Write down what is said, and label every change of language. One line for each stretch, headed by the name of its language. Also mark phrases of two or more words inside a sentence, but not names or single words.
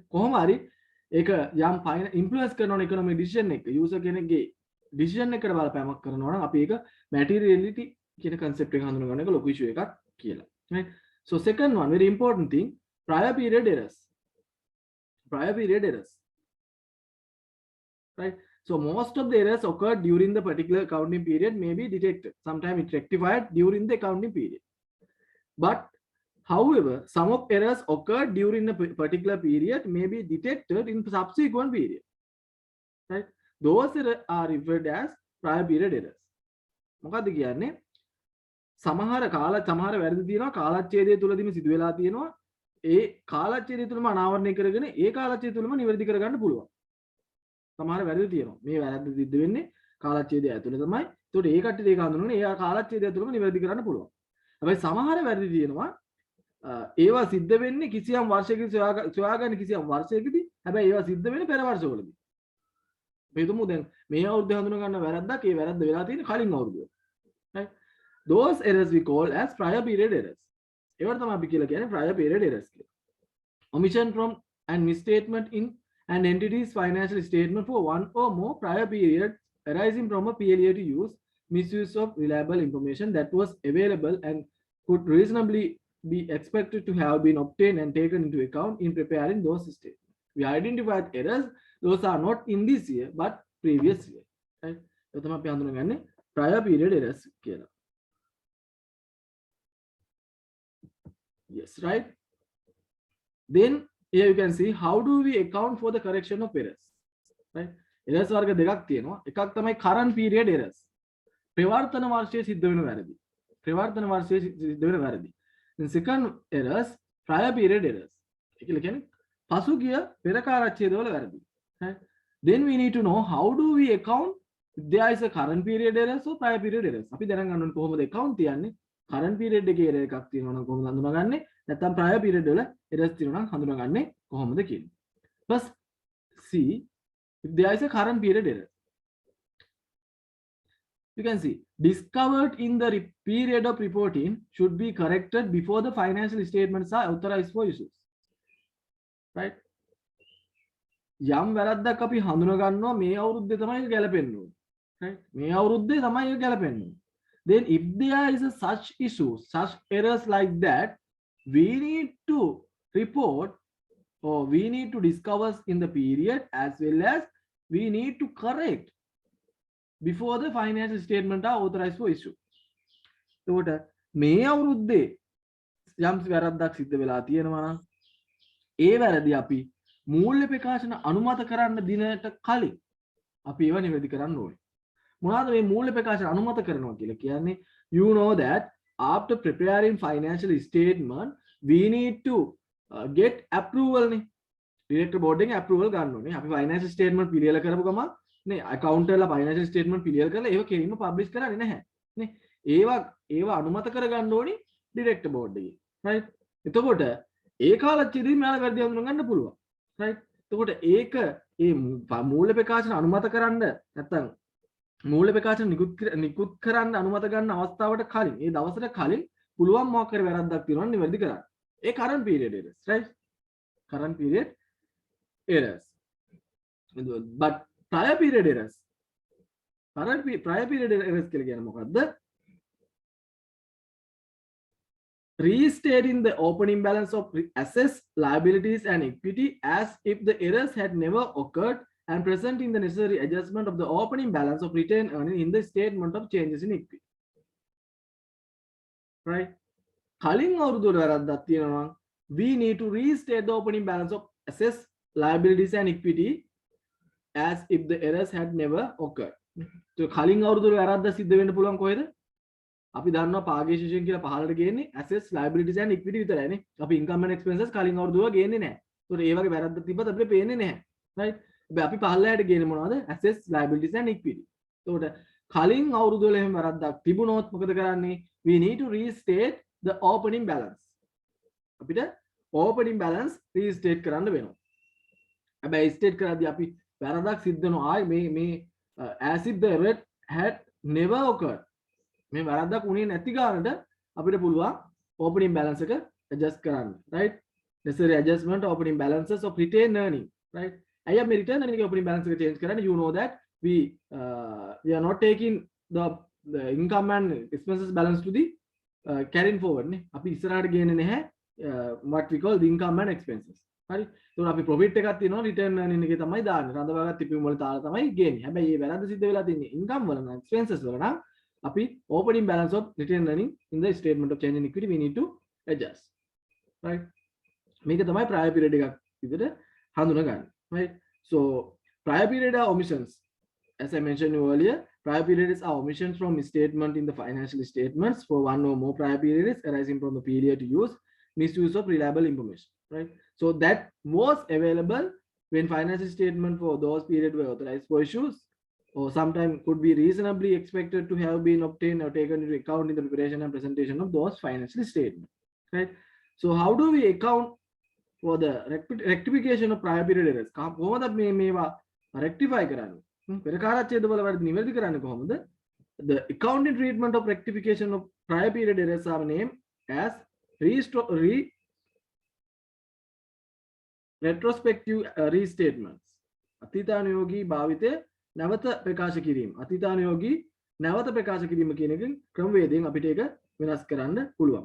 Sinhala: කොහොම හරි ඒක යම් influence කරන
English: economic decision
Sinhala: එක user කෙනෙක්ගේ decision එකට බලපෑමක් කරනවා නම් අපි ඒක materiality කියන concept එක හඳුනා ගන්න එක ලොකු issue එකක් කියලා.
English: Right? So second one, very important thing, prior period errors. Right? So most of the errors occurred during the particular accounting period may be detected. Sometimes it's rectified during the accounting period. But however, some of errors occurred during a particular period may be detected in subsequent period. Right? Those errors are referred as prior period errors.
Sinhala: මොකද්ද කියන්නේ? සමහර වැරදි තියෙනවා කාලච්ඡේදය තුලදීම සිදු වෙලා තියෙනවා. ඒ කාලච්ඡේදය තුලම අනාවරණය කරගෙන ඒ කාලච්ඡේදය තුලම නිවැරදි කරගන්න පුළුවන්. සමහර වැරදි තියෙනවා. මේ වැරද්ද සිද්ධ වෙන්නේ කාලච්ඡේදය ඇතුලේ තමයි. ඒකට ඒ කට්ටිය ඒක හඳුනගෙන ඒ කාලච්ඡේදය තුලම නිවැරදි කරන්න පුළුවන්. හැබැයි සමහර වැරදි තියෙනවා ඒවා සිද්ධ වෙන්නේ කිසියම් වර්ෂයකදී සොයාගන්න කිසියම් වර්ෂයකදී. හැබැයි ඒවා සිද්ධ වෙන්නේ පෙර වර්ෂවලදී. මේ තුමු දැන් මේ අවුරුද්දේ හඳුන ගන්න වැරද්දක් ඒ වැරද්ද වෙලා තියෙන්නේ කලින් අවුරුද්දේ.
English: Right? Those errors we call as prior period errors.
Sinhala: ඒවට තමයි අපි කියලා කියන්නේ
English: prior period errors
Sinhala: කියලා.
English: Omission from and misstatement in an entity's financial statement for one or more prior periods arising from a failure to use misuse of reliable information that was available and could reasonably be expected to have been obtained and taken into account in preparing those statements. We identified errors, those are not in this year but previous year. Right?
Sinhala: ඒක තමයි අපි හඳුනගන්නේ
English: prior period errors
Sinhala: කියලා.
English: Yes, right? Then here you can see how do we account for the correction of errors. Right? Errors
Sinhala: වර්ග දෙකක් තියෙනවා. එකක් තමයි
English: current period errors.
Sinhala: ප්‍රවර්තන වර්ෂයේ සිද්ධ වෙන වැරදි.
English: Then second errors, prior period errors.
Sinhala: ඒ කියන්නේ පසුගිය පෙර කාලච්ඡේදවල වැරදි.
English: Right? Then we need to know how do we account if there is a current period errors or prior period errors.
Sinhala: අපි දැනගන්න ඕනේ කොහොමද account තියන්නේ?
English: current period
Sinhala: එකේ error එකක් තියෙනවා නම් කොහොමද හඳුනාගන්නේ? නැත්නම්
English: prior period
Sinhala: වල errors තියෙනවා නම් හඳුනාගන්නේ කොහොමද කියන්නේ.
English: First see if there is a current period error. You can see discovered in the period of reporting should be corrected before the financial statements are authorized for use. Right?
Sinhala: යම් වැරද්දක් අපි හඳුනා ගන්නවා මේ අවුරුද්දේ තමයි ඒක ගැලපෙන්න ඕනේ. Right? මේ අවුරුද්දේ තමයි ඒක ගැලපෙන්න ඕනේ.
English: Then if there is a such issues, such errors like that, we need to report or we need to discover in the period, as well as we need to correct before the financial statement are authorized for issue.
Sinhala: එතකොට මේ අවුරුද්දේ යම් වැරද්දක් සිද්ධ වෙලා තියෙනවා නම් ඒ වැරදි අපි මූල්‍ය ප්‍රකාශන අනුමත කරන්න දිනට කලින් අපි ඒව නිවැරදි කරන්න ඕනේ. මොනවාද මේ මූල්‍ය ප්‍රකාශන අනුමත කරනවා කියලා කියන්නේ?
English: You know that after preparing financial statement we need to get approval නේ. director board
Sinhala: එකෙන් approval ගන්න ඕනේ. අපි
English: financial statement
Sinhala: පිළියෙල කරපු ගමන් නේ accountant ලා
English: financial statement
Sinhala: පිළියෙල කරලා ඒව කෙලින්ම publish කරන්නේ නැහැ නේ. ඒව අනුමත කරගන්න ඕනේ
English: director board
Sinhala: එකේ. right? එතකොට ඒ කාලච්චේදී මෙයාලා වැරදි හඳුනා ගන්න පුළුවන්.
English: right?
Sinhala: එතකොට ඒක ඒ මූල්‍ය ප්‍රකාශන අනුමත කරන්න නැත්නම් මූල්‍ය ප්‍රකාශන නිකුත් කරන්න අනුමත ගන්න අවස්ථාවට කලින් ඒ දවසට කලින් පුළුවන් මොකක් හරි වැරද්දක් තියෙනවා නිවැරදි කරන්න.
English: ඒ current period errors, right? current period errors. But prior period errors. prior period errors
Sinhala: කියලා කියන්නේ මොකද්ද?
English: Restating the opening balance of assets, liabilities and equity as if the errors had never occurred and presenting the necessary adjustment of the opening balance of retained earnings in the statement of changes in equity. Right?
Sinhala: කලින් අවුරුද්දේ වැරද්දක් තියෙනවා.
English: We need to restate the opening balance of assets, liabilities and equity as if the errors had never occurred.
Sinhala: So කලින් අවුරුද්දේ වැරද්ද සිද්ධ වෙන්න පුළුවන් කොහෙද? අපි දන්නවා පාගේෂන් කියලා පහළට ගේන්නේ
English: assets, liabilities and equity
Sinhala: විතරයිනේ. අපි
English: income and expenses
Sinhala: කලින් අවුරුද්දේ ගේන්නේ නැහැ. ඒතකොට ඒ වගේ වැරද්දක් තිබ්බත් අපිට පේන්නේ නැහැ. right? අපි පහළට ගේන්නේ මොනවද?
English: assets, liabilities and equity.
Sinhala: ඒතකොට කලින් අවුරුද්දේ එහෙම වැරද්දක් තිබුණොත් මොකද කරන්නේ?
English: We need to restate the opening balance.
Sinhala: අපිට
English: opening balance restate
Sinhala: කරන්න වෙනවා. හැබැයි state කරද්දී අපි වැරද්දක් සිද්ධ වෙනවා.
English: මේ as if the error had never occurred.
Sinhala: මේ වැරද්දක් උනේ නැති ගානට අපිට පුළුවන්
English: opening balance
Sinhala: එක adjust කරන්න.
English: right? necessary adjustment opening balances of retained earning. right?
Sinhala: අයියා මේ
English: return earning opening balance එක change කරන්න. You know that we are not taking the income and expenses balance to the carrying forward නේ.
Sinhala: අපි ඉස්සරහට ගේන්නේ නැහැ
English: what we call the income and expenses.
Sinhala: හරි? ඒතකොට අපි profit එකක් තියෙනවා
English: return earning
Sinhala: එකේ තමයි දාන්නේ. රඳවාගත් තිපීම් වල තාල තමයි ගේන්නේ. හැබැයි මේ වැරද්ද සිද්ධ වෙලා තියෙන්නේ income වල නම් expenses වල නම් අපි
English: opening balance of retained earning in the statement of change in equity we need to adjust. right?
Sinhala: මේක තමයි
English: prior period
Sinhala: එකක් විදිහට හඳුනා ගන්න.
English: right? So prior period are omissions. As I mentioned earlier, prior periods are omissions from statement in the financial statements for one or more prior periods arising from the failure to use, misuse of reliable information. Right? So that was available when financial statement for those periods were authorized for issues, or sometimes could be reasonably expected to have been obtained or taken into account in the preparation and presentation of those financial statements. Right? So how do we account for the rectification of prior period errors?
Sinhala: කොහොමද මේවා rectify කරන්නේ? පෙර කාලච්ඡේද වල වැරදි නිවැරදි කරන්නේ කොහොමද?
English: The accounting treatment of rectification of prior period errors are named as retrospective restatements.
Sinhala: අතීතානුයෝගී භාවිතය නැවත ප්‍රකාශ කිරීම. අතීතානුයෝගී නැවත ප්‍රකාශ කිරීම කියන එකෙන් ක්‍රමවේදයෙන් අපිට ඒක වෙනස් කරන්න පුළුවන්.